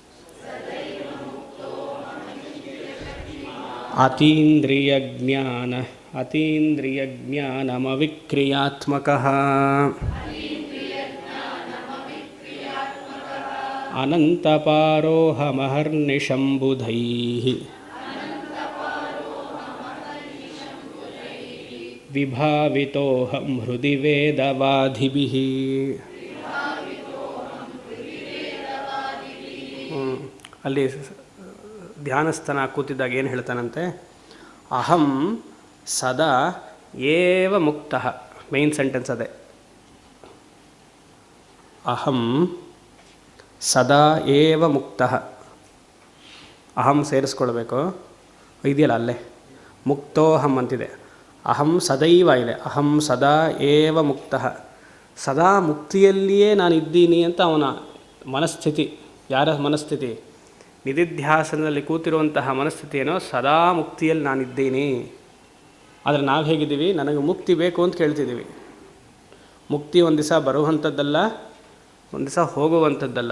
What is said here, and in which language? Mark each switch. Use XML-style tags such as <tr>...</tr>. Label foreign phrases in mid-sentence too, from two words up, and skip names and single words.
<sa>ಅತೀಂದ್ರಿಯಜ್ಞಾನಮವಿಕ್ರಿಯಾತ್ಮಕಃ ಅನಂತಪಾರೋಹಮಹರ್ನಿಶಂಬುಧೈಃ ವಿಭಾವಿತೋಹಂ ಹೃದಿ ವೇದವಾದಿಭಿಃ.</sa> <kn>ಅಲ್ಲಿ ಧ್ಯಾನಸ್ಥನ ಕೂತಿದ್ದಾಗ ಏನು ಹೇಳ್ತಾನಂತೆ,</kn> <sa>ಅಹಂ ಸದಾ ಏವ ಮುಕ್ತಃ.</sa> <en>main sentence ಅದೇ,</en> <sa>ಅಹಂ ಸದಾ ಏವ ಮುಕ್ತಃ.</sa> <kn>ಅಹಂ ಸೇರಿಸ್ಕೊಳ್ಬೇಕು, ಇದೆಯಲ್ಲ ಅಲ್ಲೇ ಮುಕ್ತೋಹಂ ಅಂತಿದೆ.</kn> <sa>ಅಹಂ ಸದೈವ ಇದೆ, ಅಹಂ ಸದಾ ಏವ ಮುಕ್ತಃ.</sa> <kn>ಸದಾ ಮುಕ್ತಿಯಲ್ಲಿಯೇ ನಾನಿದ್ದೀನಿ ಅಂತ ಅವನ ಮನಸ್ಥಿತಿ. ಯಾರ ಮನಸ್ಥಿತಿ? ನಿಧಿಧ್ಯಾಸನದಲ್ಲಿ ಕೂತಿರುವಂತಹ ಮನಸ್ಥಿತಿ ಏನೋ, ಸದಾ ಮುಕ್ತಿಯಲ್ಲಿ ನಾನಿದ್ದೀನಿ. ಆದರೆ ನಾವು ಹೇಗಿದ್ದೀವಿ? ನನಗೆ ಮುಕ್ತಿ ಬೇಕು ಅಂತ ಕೇಳ್ತಿದ್ದೀವಿ. ಮುಕ್ತಿ ಒಂದು ದಿವಸ ಬರುವಂಥದ್ದಲ್ಲ, ಒಂದು ದಿವಸ ಹೋಗುವಂಥದ್ದಲ್ಲ.</kn>